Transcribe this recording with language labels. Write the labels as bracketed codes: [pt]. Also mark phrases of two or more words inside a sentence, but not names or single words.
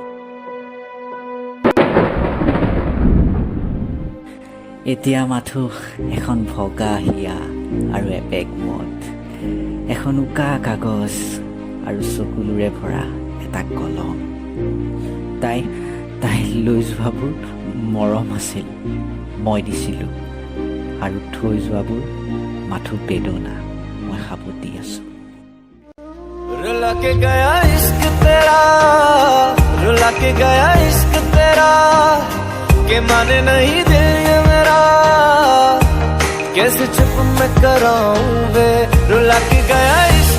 [as] এতিয়া মাথো এখন ভগা হিয়া আৰু এপেক মদ, এখন উকা কাগজ আৰু চকুলোৰে ভৰা এটা কলম। তাই লৈ যোৱাবোৰ মৰম আছিল, মই দিছিলোঁ, আৰু থৈ যোৱাবোৰ মাথো বেদনা, মই সাবতি আছোঁ। [hi] रुला के गया इश्क तेरा, रुला के गया इश्क तेरा, के माने नहीं दिल ये मेरा, कैसे चुप मैं कराऊं वे। रुला के गया